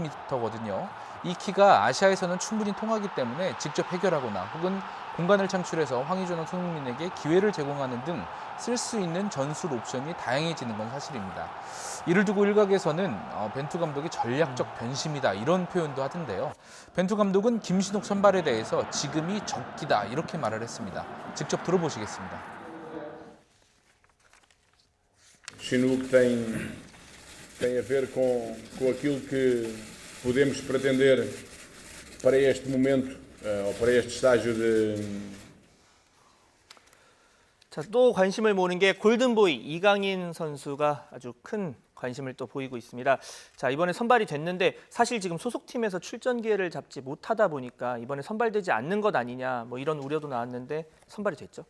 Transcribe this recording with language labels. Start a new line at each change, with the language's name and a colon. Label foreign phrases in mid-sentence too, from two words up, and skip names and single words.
Korean: 이 키가 아시아에서는 충분히 통하기 때문에 직접 해결하거나 혹은 공간을 창출해서 황의조나 손흥민에게 기회를 제공하는 등 쓸 수 있는 전술 옵션이 다양해지는 건 사실입니다. 이를 두고 일각에서는 벤투 감독이 전략적 변심이다 이런 표현도 하던데요. 벤투 감독은 김신욱 선발에 대해서 지금이 적기다 이렇게 말을 했습니다. 직접 들어보시겠습니다.
Portuguese: Chinook tem a ver com aquilo que podemos pretender para este momento ou para este estágio de
Korean: 자, 또 관심을 모으는 게 골든보이 이강인 선수가 아주 큰 관심을 또 보이고 있습니다. 자, 이번에 선발이 됐는데 사실 지금 소속팀에서 출전 기회를 잡지 못하다 보니까 이번에 선발되지 않는 것 아니냐 뭐 이런 우려도 나왔는데 선발이 됐죠?